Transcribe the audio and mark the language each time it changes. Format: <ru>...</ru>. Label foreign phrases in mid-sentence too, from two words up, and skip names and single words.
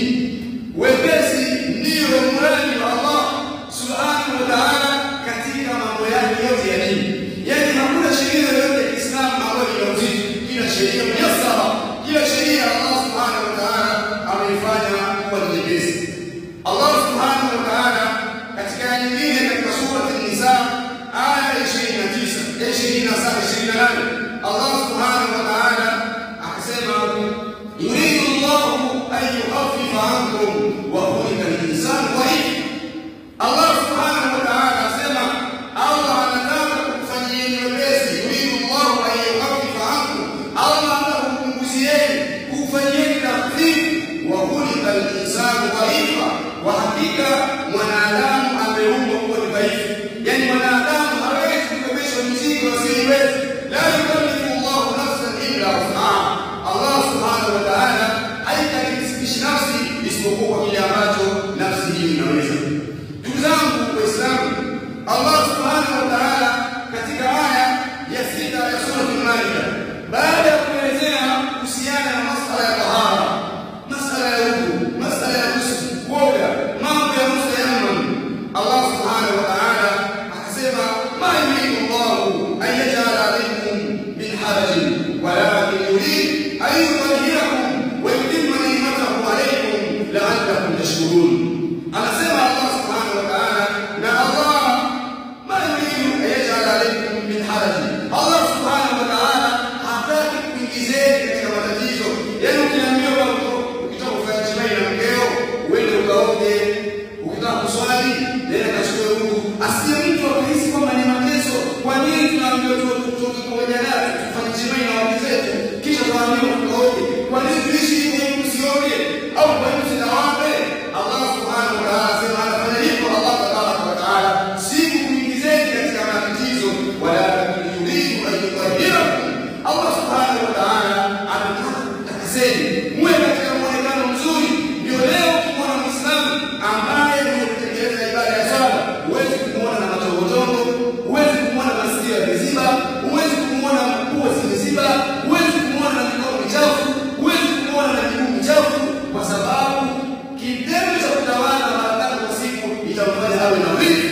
<sw>Wepesi ndiyo muradi wa</sw> <ar>الله سبحانه وتعالى</ar> <sw>katika mambo yake yote ya dini. Yani hakuna sheria yoyote ya Kiislamu ambayo ina uzito, kila sheria muyassara, kila sheria</sw> <ar>الله سبحانه وتعالى</ar> <sw>ameifanya kuwa nyepesi.</sw> <ar>الله سبحانه وتعالى</ar> <sw>katika aya nyingine katika sura</sw> <ar>An-Nisa 27:28 الله سبحانه وتعالى akasema, يريد الله أن يخفف عنكم وخلق الإنسان ضعيف. الله سبحانه وتعالى</ar> <sw>asema Allah anataka kukufanyieni wepesi.</sw> <ar>يريد الله أن يخفف عنكم,</ar> <sw>Allah anataka kukupunguzieni, kukufanyieni takhfif.</sw> <ar>وخلق الإنسان ضعيفا,</ar> <sw>wa hakika mwanadamu ameumbwa kuwa dhaifu, yani mwanadamu hawezi kubebesha mzigo asiwezi.</sw> <ar>لا يكلف الله نفسا إلا وسعها, الله سبحانه وتعالى</ar> <sw>haikalifishi nafsi isipokuwa kile ambacho nafsi hiyo inaweza. Ndugu zangu Waislamu,</sw> <ar>الله سبحانه وتعالى</ar> <sw>katika aya ya 6 ya sura Al-Maida, baada ya kuelezea kuhusiana na masala ya tahara, masala ya udhu, masala ya ghusl, kuoga, mambo ya mustayamam,</sw> <ar>الله سبحانه وتعالى</ar> <sw>akasema,</sw> <ar>ما يريد الله أن يجعل عليكم من حرج ولكن يريد أن يطهركم ويتم نعمته عليكم لعلكم تشكرون. Anasema الله سبحانه وتعالى, na الله ما يريد أن يجعل عليكم من حرج, الله سبحانه وتعالى</ar> <sw>hataki kuingizeni katika matatizo. Yani ukiambiwa ukitaka kufanya jima'i na mkeo uende ukaoge, ukitaka kuswali nenda kachukue udhu, asiye mtu akahisi kwamba ni mateso. Kwa nini tunaambiwa tutoke pamoja naye tufanye jima'i na wake zetu kisha tuambiwa tukaoge? Kwa nini tuishi hivi msioge? Au kwa nini tunawape?</sw> <ar>الله سبحانه وتعالى</ar> <sw>asema anafanya hivyo</sw> <ar>الله تبارك وتعالى</ar> <sw>si kuingizeni katika matatizo,</sw> <ar>ولا يريد أن يطهركم. الله سبحانه وتعالى</ar> <sw>anataka kutakaseni muwe katika muonekano mzuri. Ndio leo kumwona Muislamu ambaye mwenye kutekeleza ibada ya swala huwezi kumwona na matongotongo, huwezi kumwona masikio yameziba, huwezi kumwona pua zimeziba, huwezi kumwona na mikono michafu, huwezi kumwona na miguu michafu, kwa sababu kitendo cha kutawala mara 3 kwa siku itamfanya awe na wivu.</sw>